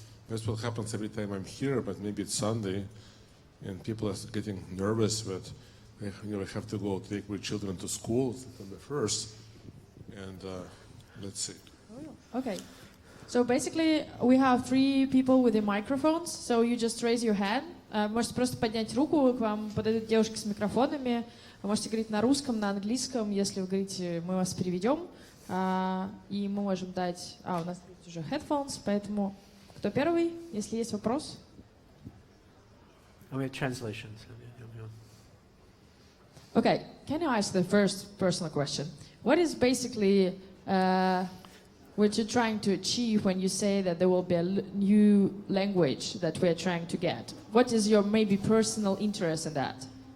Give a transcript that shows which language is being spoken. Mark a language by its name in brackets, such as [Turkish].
[English] That's what happens every time I'm here, but maybe it's Sunday, and people are getting nervous that we have to go take our children to school on the 1st, and let's see. Okay. So basically, we have 3 people with the microphones, so you just raise your hand. [Russian] Можете просто поднять руку, к вам подойдут девушки с микрофонами. Вы можете говорить на русском, на английском. Если вы говорите, мы вас переведем. И мы можем дать... у нас есть уже headphones, поэтому кто первый, если есть вопрос? [English] We have translations. Okay, can you ask the first personal question? What is basically what you're trying to achieve when you say that there will be a new language that we're trying to get? What is your maybe personal interest in that?